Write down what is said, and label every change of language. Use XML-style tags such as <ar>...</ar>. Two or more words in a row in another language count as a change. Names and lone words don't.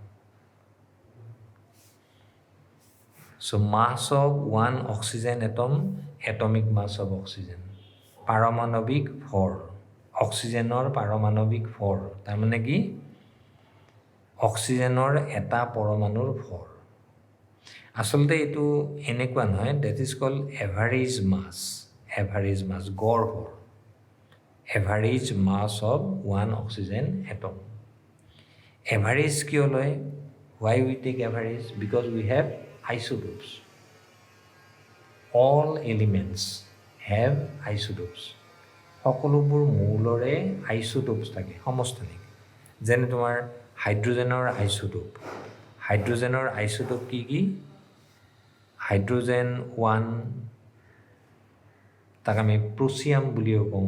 <en>So mass of 1 oxygen atom, atomic mass of oxygen.</en> <as>পাৰমাণৱিক ভৰ, অক্সিজেনৰ পাৰমাণৱিক ভৰ, তাৰমানে কি? অক্সিজেনৰ এটা পৰমাণুৰ ভৰ. আচলতে এইটো এনেকুৱা নহয়,</as> <en>that is called average mass,</en> <as>গড় ভৰ.</as> <en>Average mass of 1 oxygen atom.</en> <as>Average কিয় লয়?</as> <en>Why we take average? Because we have isotopes. All elements have isotopes.</en> <as>সকলোবোৰ মৌলৰে আইসোটোপছ থাকে, সমস্থানিক. যেনে তোমাৰ হাইড্ৰোজেনৰ আইসোটোপ কি? হাইড্ৰোজেন 1, তাক আমি প্ৰুচিয়াম বুলিও কওঁ.</as>